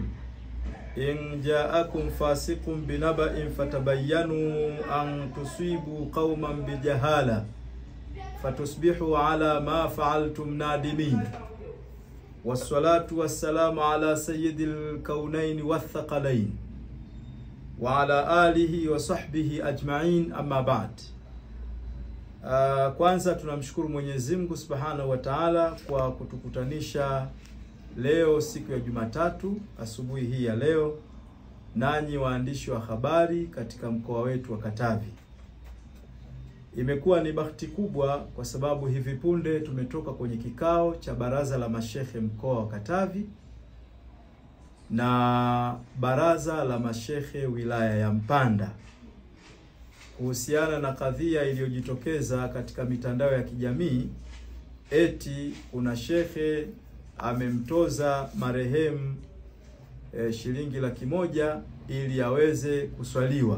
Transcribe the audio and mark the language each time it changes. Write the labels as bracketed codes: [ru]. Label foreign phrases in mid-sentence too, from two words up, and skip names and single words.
[ar] إن جاءكم فاسق بنبإ فتبينوا أن تصيبوا قوما بجهالة فتصبحوا على ما فعلتم نادمين. والصلاة والسلام على سيد الكونين والثقلين وعلى آله وصحبه أجمعين أما بعد. [sw] Kwanza tunamshukuru Mwenyezi Mungu [ar] سبحانه وتعالى [sw] kwa kutukutanisha leo siku ya Jumatatu asubuhi hii ya leo, nanyi waandishi wa habari katika mkoa wetu wa Katavi. Imekuwa ni bahati kubwa kwa sababu hivi punde tumetoka kwenye kikao cha baraza la mashehe mkoa wa Katavi na baraza la mashehe wilaya ya Mpanda kuhusiana na kadhia iliyojitokeza katika mitandao ya kijamii, eti kuna shehe amemtoza marehemu shilingi 100,000 ili aweze kuswaliwa.